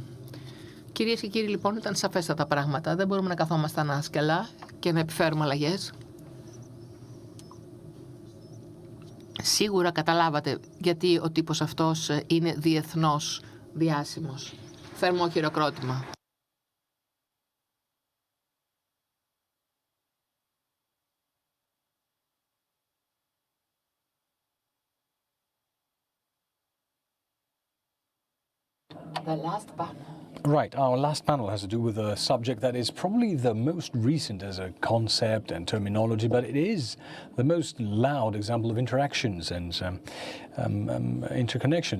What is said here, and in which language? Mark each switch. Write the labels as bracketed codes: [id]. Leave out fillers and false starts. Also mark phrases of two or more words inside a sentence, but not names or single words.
[el] Κυρίες και κύριοι, λοιπόν, ήταν σαφέστατα τα πράγματα. Δεν μπορούμε να καθόμαστε ανάσκελα και να επιφέρουμε αλλαγές. Σίγουρα καταλάβατε γιατί ο τύπος αυτός είναι διεθνώς διάσημος. Θερμό χειροκρότημα. [en] The last panel. Right, our last panel has to do with a subject that is probably the most recent as a concept and terminology, but it is the most loud example of interactions and interconnections.